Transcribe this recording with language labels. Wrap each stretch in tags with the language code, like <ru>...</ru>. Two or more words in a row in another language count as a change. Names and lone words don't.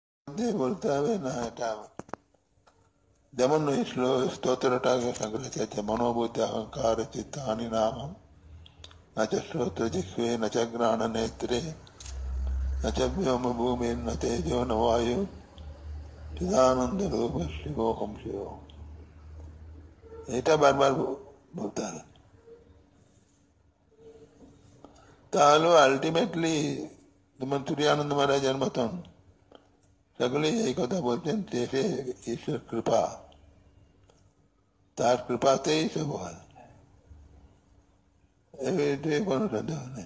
<bn>দিয়ে বলতে হবে না, এটা যেমন ওই স্তোত্রটা শঙ্করাচার্য</bn> <sa>মনোবুদ্ধি অহংকার চিত্তানি নামম न च श्रोत्रजिह्वे न च घ्राणनेत्रे न च व्योमभूमिर्न तेजो न वायु चिदानंदरूप शिवोहम शिवोहम।</sa> <bn>এটা বারবার বলতে হবে, তাহলে আলটিমেটলি যেমন তুরিয়ানন্দ মহারাজের মতন সকলেই এই কথা বলছেন যে ঈশ্বর কৃপা, তার কৃপাতেই সব হয়, এতে কোনো সন্দেহ নেই।</bn>